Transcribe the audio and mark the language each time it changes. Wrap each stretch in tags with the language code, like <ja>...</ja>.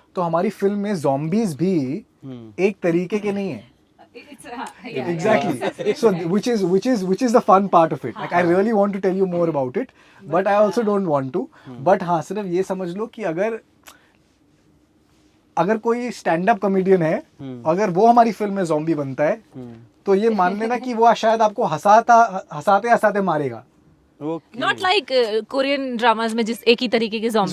<hi>तो हमारी फिल्म में zombies भी एक तरीके के नहीं है.</hi> <en>Exactly. So which is the fun part of it. Like I really want to tell you more about it, but I also don't want to.</en> <hi>But हाँ, सिर्फ ये समझ लो कि अगर कोई स्टैंड अप कॉमेडियन है, अगर वो हमारी फिल्म में ज़ॉम्बी बनता है, तो ये मान लेना कि वो शायद आपको हंसाते मारेगा.</hi> <en>Not like</en> <hi>Korean dramas में जिस एक ही तरीके के zombie</hi>